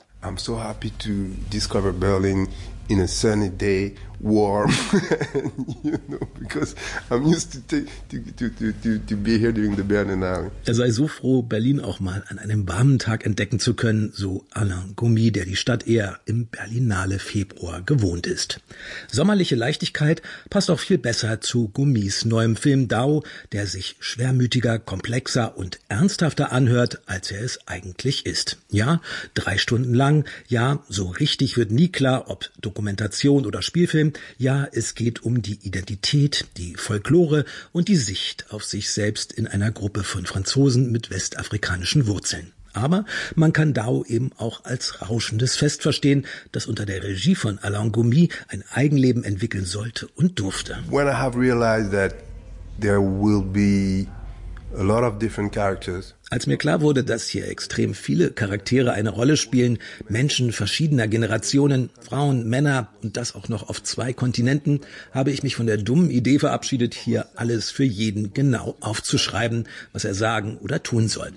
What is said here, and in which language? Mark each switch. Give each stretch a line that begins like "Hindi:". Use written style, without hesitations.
English: I'm so happy to discover Berlin in a sunny day, warm, you know, because I'm used to be here during the Berlinale.
German: Er sei so froh, Berlin auch mal an einem warmen Tag entdecken zu können, so Alain Gomis, der die Stadt eher im Berlinale Februar gewohnt ist. Sommerliche Leichtigkeit passt auch viel besser zu Gomis neuem Film Dao, der sich schwermütiger, komplexer und ernsthafter anhört, als er es eigentlich ist. Ja, 3 Stunden lang, ja, so richtig wird nie klar, ob Dokumentation oder Spielfilm. Ja, es geht um die Identität, die Folklore und die Sicht auf sich selbst in einer Gruppe von Franzosen mit westafrikanischen Wurzeln. Aber man kann Dao eben auch als rauschendes Fest verstehen, das unter der Regie von Alain Gomis ein Eigenleben entwickeln sollte und durfte.
English: When I have realized that there will be a lot of different characters.
German: Als mir klar wurde, dass hier extrem viele Charaktere eine Rolle spielen, Menschen verschiedener Generationen, Frauen, Männer und das auch noch auf 2 Kontinenten, habe ich mich von der dummen Idee verabschiedet, hier alles für jeden genau aufzuschreiben, was er sagen oder tun soll.